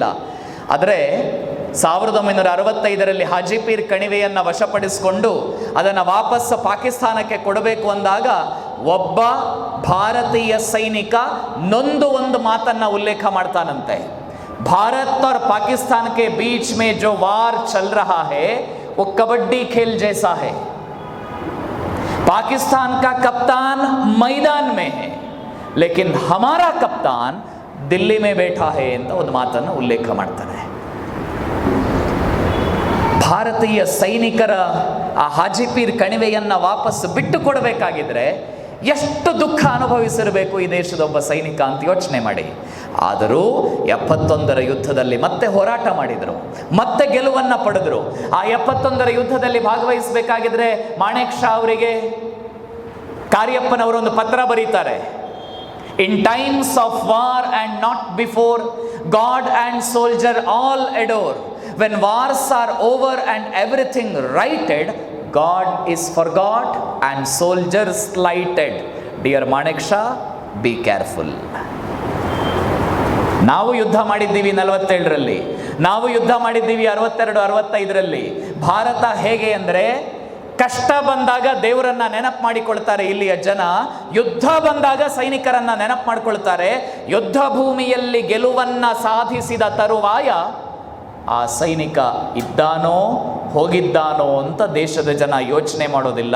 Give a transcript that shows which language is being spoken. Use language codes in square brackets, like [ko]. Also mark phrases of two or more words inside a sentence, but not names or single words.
[kn] ಆದರೆ 1965ರಲ್ಲಿ ಹಾಜಿಪೀರ್ ಕಣಿವೆಯನ್ನು ವಶಪಡಿಸಿಕೊಂಡು ಅದನ್ನು ವಾಪಸ್ ಪಾಕಿಸ್ತಾನಕ್ಕೆ ಕೊಡಬೇಕು ಅಂದಾಗ ಒಬ್ಬ ಭಾರತೀಯ ಸೈನಿಕ ನೊಂದು ಒಂದು ಮಾತನ್ನು ಉಲ್ಲೇಖ ಮಾಡ್ತಾನಂತೆ. [hi] ಭಾರತ್ और पाकिस्तान के बीच में जो वार चल रहा है वो कबड्डी खेल जैसा है. पाकिस्तान का कप्तान मैदान में है लेकिन हमारा कप्तान दिल्ली में बैठा है [kn] ಅಂತ ಒಂದು ಮಾತನ್ನು ಉಲ್ಲೇಖ ಮಾಡ್ತಾನೆ. ಭಾರತೀಯ ಸೈನಿಕರ ಆ ಹಾಜಿಪೀರ್ ಕಣಿವೆಯನ್ನು ವಾಪಸ್ ಬಿಟ್ಟು ಕೊಡಬೇಕಾಗಿದ್ರೆ ಎಷ್ಟು ದುಃಖ ಅನುಭವಿಸಿರಬೇಕು ಈ ದೇಶದ ಒಬ್ಬ ಸೈನಿಕ ಅಂತ ಯೋಚನೆ ಮಾಡಿ. ಆದರೂ 71ರ ಯುದ್ಧದಲ್ಲಿ ಮತ್ತೆ ಹೋರಾಟ ಮಾಡಿದರು, ಮತ್ತೆ ಗೆಲುವನ್ನು ಪಡೆದರು. ಆ 71ರ ಯುದ್ಧದಲ್ಲಿ ಭಾಗವಹಿಸಬೇಕಾಗಿದ್ರೆ ಮಾಣೆಕ್ ಶಾ ಅವರಿಗೆ ಕಾರ್ಯಪ್ಪನವರೊಂದು ಪತ್ರ ಬರೀತಾರೆ. [en] In times of war and not before, God and soldier all adore. When wars are over and everything righted, God is forgot and soldiers slighted. Dear Manek Shah, be careful. [kn] ನಾವು ಯುದ್ಧ ಮಾಡಿದ್ದೀವಿ 47ರಲ್ಲಿ. ನಾವು ಯುದ್ಧ ಮಾಡಿದ್ದೀವಿ 62, 65ರಲ್ಲಿ. ಭಾರತ ಹೇಗೆ ಅಂದರೆ ಕಷ್ಟ ಬಂದಾಗ ದೇವರನ್ನ ನೆನಪು ಮಾಡಿಕೊಳ್ತಾರೆ ಇಲ್ಲಿಯ ಜನ, ಯುದ್ಧ ಬಂದಾಗ ಸೈನಿಕರನ್ನ ನೆನಪು ಮಾಡಿಕೊಳ್ತಾರೆ. ಯುದ್ಧ ಭೂಮಿಯಲ್ಲಿ ಗೆಲುವನ್ನ ಸಾಧಿಸಿದ ತರುವಾಯ ಆ ಸೈನಿಕ ಇದ್ದಾನೋ ಹೋಗಿದ್ದಾನೋ ಅಂತ ದೇಶದ ಜನ ಯೋಚನೆ ಮಾಡೋದಿಲ್ಲ.